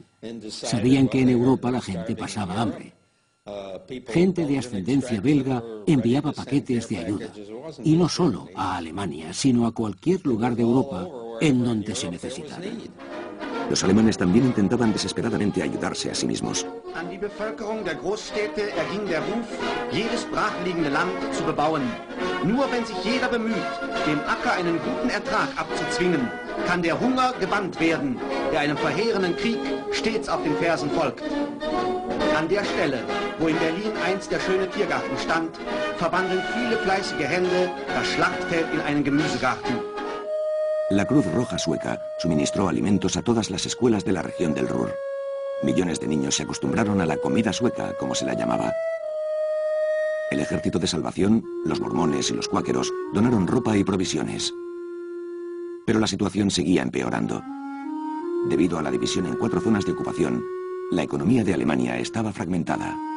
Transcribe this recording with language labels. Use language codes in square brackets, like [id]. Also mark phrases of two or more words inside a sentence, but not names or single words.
[es] Sabían que en Europa la gente pasaba hambre. Gente de ascendencia belga enviaba paquetes de ayuda, y no solo a Alemania, sino a cualquier lugar de Europa en donde se necesitara. Los alemanes también intentaban desesperadamente ayudarse a sí mismos. [de] An die Bevölkerung der Großstädte erging der Ruf, jedes brachliegende Land zu bebauen. Nur wenn sich jeder bemüht, dem Acker einen guten Ertrag abzuzwingen, kann der Hunger gebannt werden, der einem verheerenden Krieg stets auf den Fersen folgt. An der Stelle, wo in Berlin einst der schöne Tiergarten stand, verwandeln viele fleißige Hände das Schlachtfeld in einen Gemüsegarten. [es] La Cruz Roja Sueca suministró alimentos a todas las escuelas de la región del Ruhr. Millones de niños se acostumbraron a la comida sueca, como se la llamaba. El Ejército de Salvación, los mormones y los cuáqueros donaron ropa y provisiones. Pero la situación seguía empeorando. Debido a la división en 4 zonas de ocupación, la economía de Alemania estaba fragmentada.